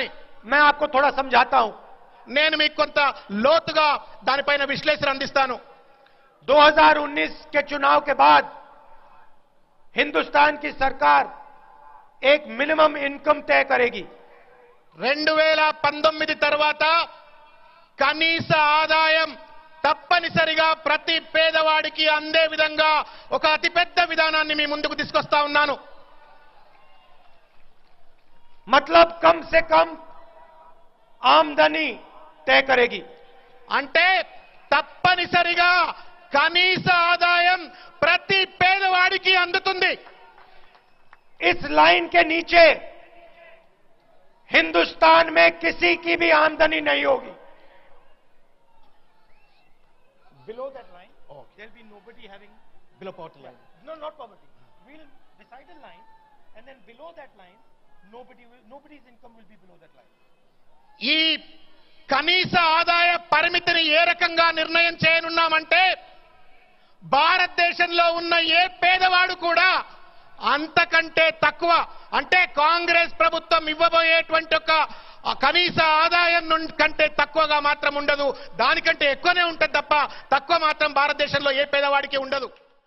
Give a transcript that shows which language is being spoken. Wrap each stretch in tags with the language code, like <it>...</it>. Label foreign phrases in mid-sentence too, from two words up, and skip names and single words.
<hi>मैं आपको थोड़ा समझाता हूं।</hi> <te>నేను మీకు కొంత లోతుగా దానిపైన విశ్లేషణ అందిస్తాను.</te> <hi>2019 के चुनाव के बाद हिंदुस्तान की सरकार एक</hi> <en>minimum income</en> <hi>तय करेगी।</hi> <te>2019 తర్వాత కనీస ఆదాయం తప్పనిసరిగా ప్రతి పేదవాడికి అందే విధంగా ఒక అతిపెద్ద విధానాన్ని మీ ముందుకు తీసుకొస్తా ఉన్నాను.</te> <hi>मतलब कम से कम आमदनी तय करेगी।</hi> <te>అంటే తప్పనిసరిగా కనీస ఆదాయం ప్రతి పేదవాడికి అందుతుంది.</te> <hi>इस लाइन के नीचे हिंदुस्तान में किसी की भी आमदनी नहीं होगी।</hi> <en>Below that line, there'll be nobody having below poverty line. no, not poverty. We'll decide a line, and then below that line, nobody's income will be below that line.</en> <te>ఈ కనీస ఆదాయ పరిమితిని ఏ రకంగా నిర్ణయం చేయనున్నామంటే భారతదేశంలో ఉన్న ఏ పేదవాడు కూడా అంతకంటే తక్కువ అంటే కాంగ్రెస్ ప్రభుత్వం ఇవ్వబోయేటువంటి ఒక కనీస ఆదాయం కంటే తక్కువగా మాత్రం ఉండదు, దానికంటే ఎక్కువనే ఉంటుంది తప్ప తక్కువ మాత్రం భారతదేశంలో ఏ పేదవాడికి ఉండదు.</te>